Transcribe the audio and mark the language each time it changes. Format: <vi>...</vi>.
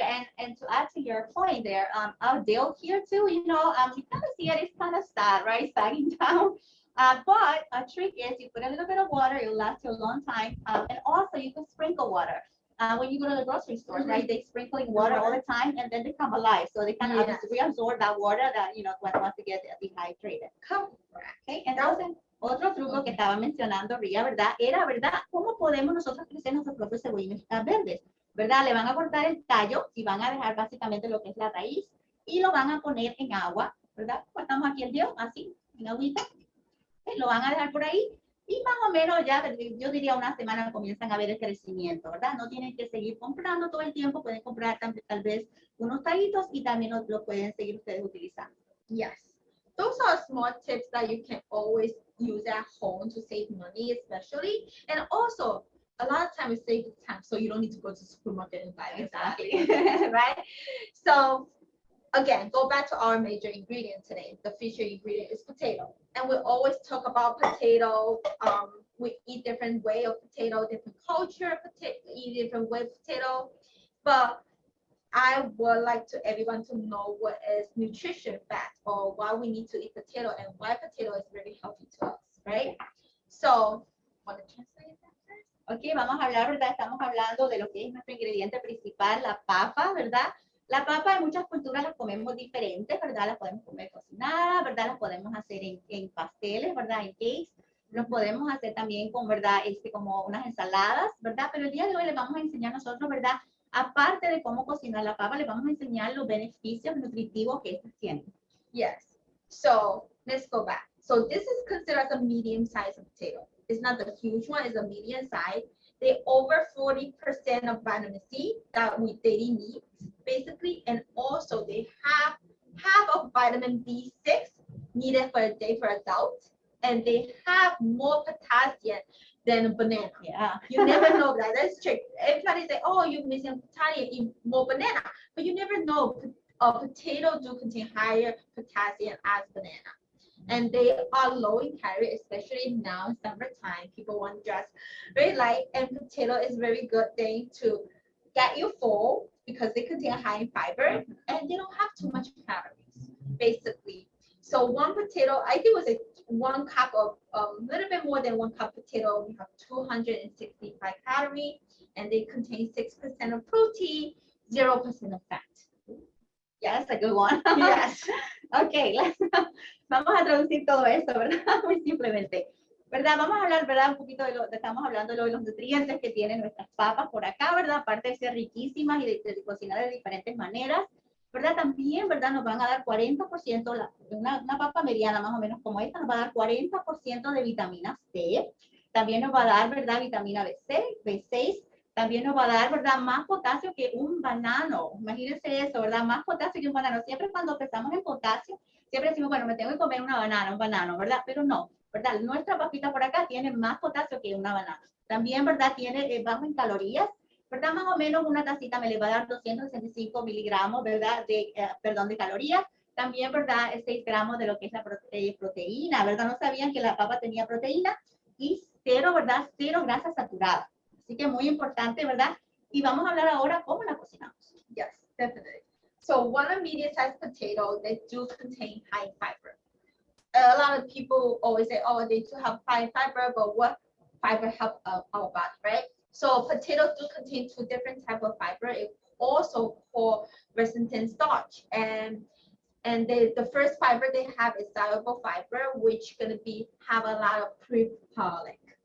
<en>And to add to your point there, our dill here too, you know, you kind of see it, it's kind of sad, right? Sagging down. But a trick is you put a little bit of water, it'll last you a long time. And also you can sprinkle water. When you go to the grocery store, right, they sprinkling water all the time and then they come alive. So they kind of reabsorb that water that, you know, once they get dehydrated.</en> <es>Okay, entonces, otro truco que estaba mencionando Ria, ¿verdad? Era, ¿verdad? ¿Cómo podemos nosotros crecer nuestros propios cebollines verdes? ¿Verdad? Le van a cortar el tallo y van a dejar básicamente lo que es la raíz y lo van a poner en agua, ¿verdad? Cortamos aquí el dedo, así, en agüita. Lo van a dejar por ahí y más o menos ya, yo diría una semana comienzan a ver el crecimiento, ¿verdad? No tienen que seguir comprando todo el tiempo, pueden comprar tal vez unos tallitos y también lo pueden seguir ustedes utilizando.</es> <en>Yes, those are small tips that you can always use at home to save money, especially, and also a lot of times it saves time, so you don't need to go to the supermarket and buy it. Exactly. Right? So again, go back to our major ingredient today. The feature ingredient is potato. And we always talk about potato. We eat different way of potato, different culture, eat different way of potato. But I would like to everyone to know what is nutrition fat or why we need to eat potato and why potato is really healthy to us, right? So, want to translate that first?</en> <es>Ok, vamos a hablar, ¿verdad? Estamos hablando de lo que es nuestro ingrediente principal, la papa, ¿verdad? La papa en muchas culturas las comemos diferentes, ¿verdad? Las podemos comer cocinada, ¿verdad? Las podemos hacer en pasteles, ¿verdad? En cakes. Los podemos hacer también con, ¿verdad? Como unas ensaladas, ¿verdad? Pero el día de hoy les vamos a enseñar nosotros, ¿verdad? Aparte de cómo cocinar la papa, les vamos a enseñar los beneficios nutritivos que estas tienen.</es> <en>Yes. So let's go back. So this is considered as a medium-sized potato. It's not the huge one, it's a medium size. They over 40% of vitamin C that we daily need, basically, and also they have half of vitamin B6 needed for a day for adults, and they have more potassium than a banana. Yeah. You never know that. That's trick. Everybody say, oh, you're missing potassium in more banana, but you never know. Potato do contain higher potassium as banana. And they are low in calorie, especially now in summertime. People want to dress very light, and potato is very good thing to get you full because they contain high in fiber and they don't have too much calories, basically. So one potato, I think it was 1 cup of a little bit more than 1 cup potato. We have 265 calories, and they contain 6% of protein, 0% of fat. Yeah, that's a good one. Yes.</en> <es>Ok, vamos a traducir todo esto, ¿verdad? Muy simplemente. ¿Verdad? Vamos a hablar, ¿verdad? Un poquito estamos hablando de los nutrientes que tienen nuestras papas por acá, ¿verdad? Aparte de ser riquísimas y de cocinar de diferentes maneras, ¿verdad? También, ¿verdad? Nos van a dar 40%, una papa mediana más o menos como esta, nos va a dar 40% de vitamina C. También nos va a dar, ¿verdad? Vitamina B6. También nos va a dar, ¿verdad? Más potasio que un banano. Imagínense eso, ¿verdad? Más potasio que un banano. Siempre cuando pensamos en potasio, siempre decimos, bueno, me tengo que comer un banano, ¿verdad? Pero no, ¿verdad? Nuestra papita por acá tiene más potasio que una banana. También, ¿verdad? Tiene bajo en calorías, ¿verdad? Más o menos una tacita me le va a dar 265 miligramos, ¿verdad? De calorías. También, ¿verdad? 6 gramos de lo que es la proteína, ¿verdad? No sabían que la papa tenía proteína y 0, ¿verdad? 0 grasa saturada. Así que muy importante, ¿verdad? Y vamos a hablar ahora cómo la cocinamos.</es> <en>Yes, definitely. So one of medium-sized potato, they do contain high fiber. A lot of people always say, oh, they do have high fiber, but what fiber help our body, right? So potatoes do contain two different type of fiber. It also called resistant starch, and the first fiber they have is soluble fiber, which gonna be have a lot of prepolic.</en>